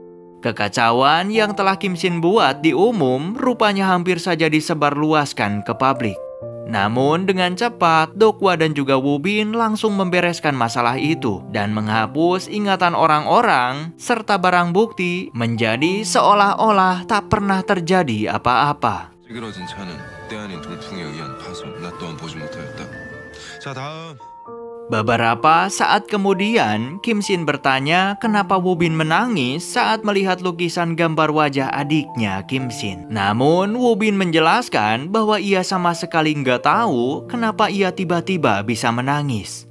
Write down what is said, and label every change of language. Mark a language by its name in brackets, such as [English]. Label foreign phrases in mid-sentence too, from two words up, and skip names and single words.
[Indonesian] Kekacauan yang telah Kim Shin buat di umum rupanya hampir saja disebarluaskan ke publik. Namun dengan cepat, Dokwa dan juga Woo-bin langsung membereskan masalah itu dan menghapus ingatan orang-orang serta barang bukti menjadi seolah-olah tak pernah terjadi apa-apa. [Korean] 찌그러진 차는 때 아닌 돌풍에 의한 파손, 나 또한 보지 못하였다. 자, 다음. [Indonesian] Beberapa saat kemudian, Kim Shin bertanya kenapa Woo-bin menangis saat melihat lukisan gambar wajah adiknya Kim Shin. Namun, Woo-bin menjelaskan bahwa ia sama sekali nggak tahu kenapa ia tiba-tiba bisa menangis.